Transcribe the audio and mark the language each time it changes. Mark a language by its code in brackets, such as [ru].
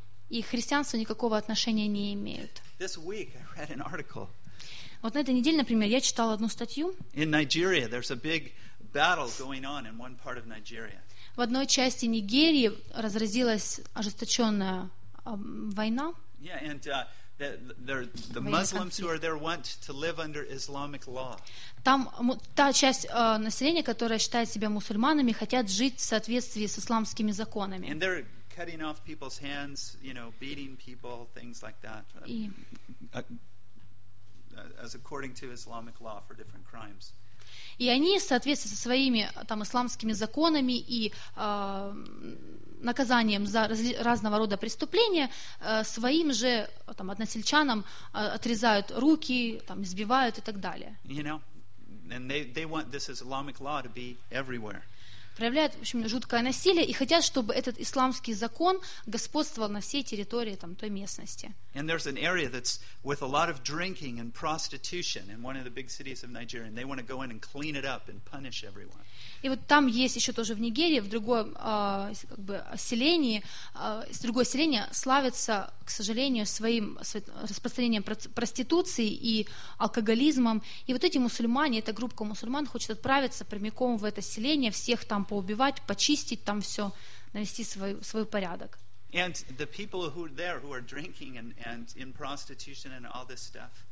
[ru] И к христианству никакого отношения не имеют. [en] This week I read an article. [ru] Вот на этой неделе, например, я читала одну статью. [en] In Nigeria, there's a big battle going on in one part of Nigeria. [ru] В одной части Нигерии разразилась ожесточенная война. [en] Yeah, and the Muslims who are there want to live under Islamic law. [ru] Там та часть населения, которая считает себя мусульманами, хотят жить в соответствии с исламскими законами. [en] And they're cutting off people's hands, you know, beating people, things like that. As according to Islamic law for different crimes. [ru] И они, в соответствии со своими там, исламскими законами и наказанием за разного рода преступления, своим же там, односельчанам отрезают руки, там, избивают и так далее. [en] You know, and they want this Islamic law to be everywhere. [ru] Проявляют, в общем, жуткое насилие и хотят, чтобы этот исламский закон господствовал на всей территории там, той местности. [en] And there's an area that's with a lot of drinking and prostitution in one of the big cities of Nigeria, and they want to go in and clean it up and punish everyone. [ru] И вот там есть еще тоже в Нигерии, в другом как бы, селении, с другого селения славится, к сожалению, своим распространением проституции и алкоголизмом. И вот эти мусульмане, эта группа мусульман хочет отправиться прямиком в это селение, всех там поубивать, почистить там все, навести свой порядок. [en] And the people who are there, who are drinking and in prostitution and all this stuff.